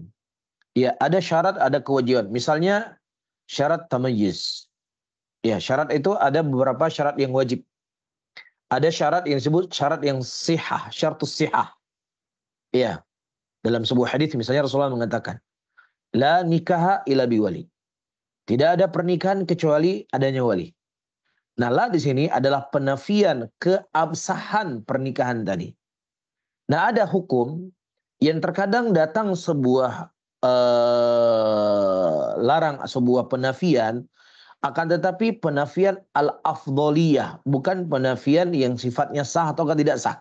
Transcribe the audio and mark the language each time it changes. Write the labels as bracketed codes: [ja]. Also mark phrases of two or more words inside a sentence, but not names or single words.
[id] Ya, ada syarat, ada kewajiban. Misalnya syarat tamayyiz. Ya, syarat itu ada beberapa syarat yang wajib. Ada syarat yang disebut syarat yang sihah, [ar] شرط الصحة. [id] Ya, dalam sebuah hadis misalnya Rasulullah mengatakan, [ar] لا نكاح إلا بولي. [id] Tidak ada pernikahan kecuali adanya wali. Nah, la di sini adalah penafian keabsahan pernikahan tadi. Nah, ada hukum yang terkadang datang sebuah larang, sebuah penafian, akan tetapi penafian al-afdoliyah, bukan penafian yang sifatnya sah atau tidak sah.